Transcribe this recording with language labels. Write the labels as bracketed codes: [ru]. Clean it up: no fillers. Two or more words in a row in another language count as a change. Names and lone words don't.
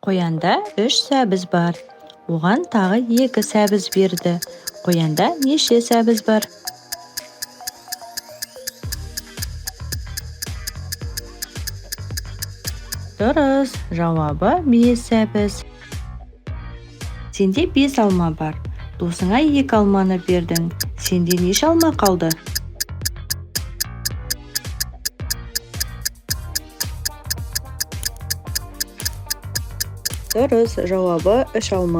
[uz] Qo'yanda 3 sabz bor. [kk] Оған тағы 2 [uz] sabz berdi. Qo'yanda неше sabz bor? [kk] Дұрыс, жауабы 5 sabz. Сенде 5 алма бар. Досыңа 2 алманы бердің. Сенде неше алма қалды? Дұрыс, жауабы 3 алма.